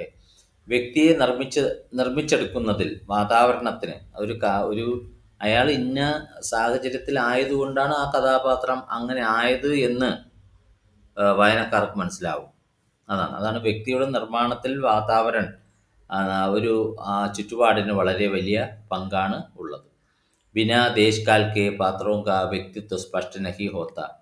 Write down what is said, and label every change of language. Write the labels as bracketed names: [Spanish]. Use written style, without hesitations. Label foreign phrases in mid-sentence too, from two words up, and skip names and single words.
[Malayalam] വ്യക്തിയെ നിർമ്മിച്ചെടുക്കുന്നതിൽ വാതാവരണത്തിന് ഒരു അയാൾ ഇന്ന സാഹചര്യത്തിലായതുകൊണ്ടാണ് ആ കഥാപാത്രം അങ്ങനെ ആയത് എന്ന് വായനക്കാർക്ക് മനസ്സിലാവും. അതാണ് വ്യക്തിയുടെ നിർമ്മാണത്തിൽ വാതാവരൺ, ഒരു ചുറ്റുപാടിന് വളരെ വലിയ പങ്കാണ് ഉള്ളത്. [Hindi] बिना देशकाल के पात्रों का व्यक्तित्व स्पष्ट नहीं होता.